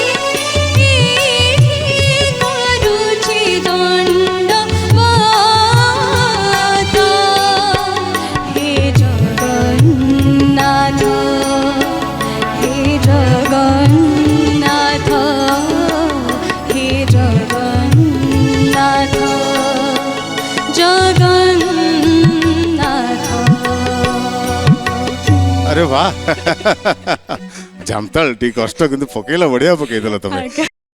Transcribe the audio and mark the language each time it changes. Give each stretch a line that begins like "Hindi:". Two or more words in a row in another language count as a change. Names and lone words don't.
Odia: ଏଇଟି କରୁଛି ଦଣ୍ଡବତ ହେ ଜଗନ୍ନାଥ, ହେ ଜଗନ୍ନାଥ, ହେ ଜଗନ୍ନାଥ, ଜଗନ୍ନାଥ। ଆରେ ବାହ ଜାମତାଳ ଟିକେ କଷ୍ଟ କିନ୍ତୁ ପକେଇଲା ବଢିଆ ପକେଇଦେଲ ତମେ।